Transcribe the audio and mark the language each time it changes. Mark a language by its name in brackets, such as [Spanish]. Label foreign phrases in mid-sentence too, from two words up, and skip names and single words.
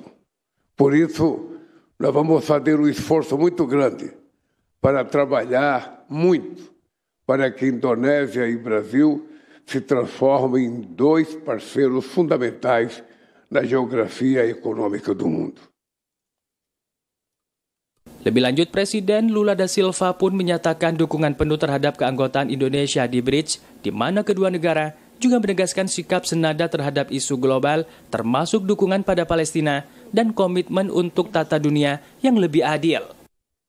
[Portuguese] Por isso, nós vamos fazer um esforço muito grande para trabalhar muito para que Indonésia e Brasil se transformem em dois parceiros fundamentais na geografia econômica do mundo. [Indonesian] Lebih lanjut, Presiden Lula da Silva pun menyatakan dukungan penuh terhadap keanggotaan Indonesia di BRICS, di mana kedua negara juga menegaskan sikap senada terhadap isu global, termasuk dukungan pada Palestina dan komitmen untuk tata dunia yang lebih adil.